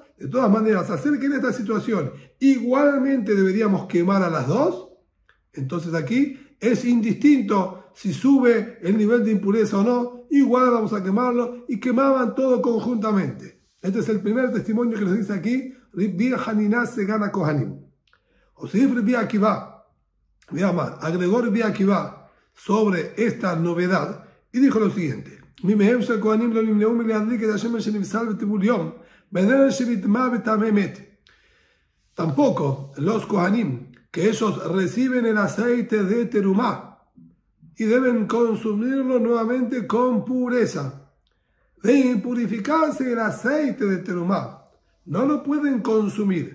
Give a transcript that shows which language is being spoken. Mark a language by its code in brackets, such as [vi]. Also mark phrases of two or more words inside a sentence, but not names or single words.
[es] De todas maneras, hacer que en esta situación igualmente deberíamos quemar a las dos, entonces aquí es indistinto si sube el nivel de impureza o no, igual vamos a quemarlo, y quemaban todo conjuntamente. Este es el primer testimonio que nos dice aquí Rabbi Hanina Segan HaKohanim. Osif Rabbi Akiva, agregó Rabbi Akiva sobre esta novedad y dijo lo siguiente: tampoco los Kohanim, que ellos reciben el aceite de terumá y deben consumirlo nuevamente con pureza, de impurificarse el aceite de terumá, no lo pueden consumir.